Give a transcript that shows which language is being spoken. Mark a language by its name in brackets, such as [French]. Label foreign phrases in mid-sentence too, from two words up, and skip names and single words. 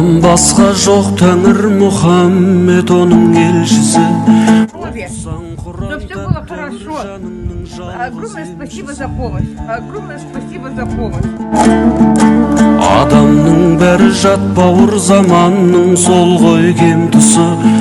[Kazakh] басқа жоқ Тәңір Мұхаммед оның елшісі. [Russian] Чтобы все было хорошо. Огромное спасибо за помощь. Огромное спасибо за помощь. [Kazakh] Адамның бәрі жат бауыр заманның сол ғой кем тұсы.